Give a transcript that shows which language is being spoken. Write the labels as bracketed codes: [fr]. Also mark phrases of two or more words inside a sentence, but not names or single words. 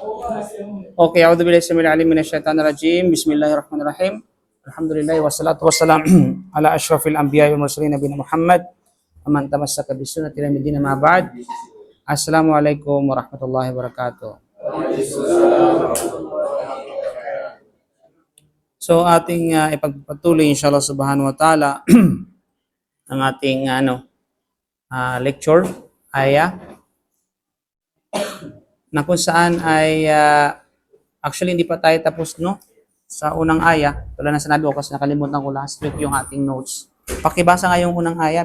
[ar] Okay, أعوذ بالله السميع العليم من الشيطان الرجيم بسم الله الرحمن الرحيم. الحمد لله والصلاة والسلام على أشرف الأنبياء والمرسلين نبينا محمد ومن تمسك بسنة إلى يوم الدين أما بعد. السلام عليكم ورحمة الله وبركاته. [tl] So ating ipagpatuloy [ar] إن شاء الله سبحانه وتعالى [tl] ang ating lecture ay na kung saan ay actually hindi pa tayo tapos sa unang aya. Tulad na sinabi ko kasi nakalimutan ko [en] last week [tl] yung ating notes. Pakibasa nga yung unang aya.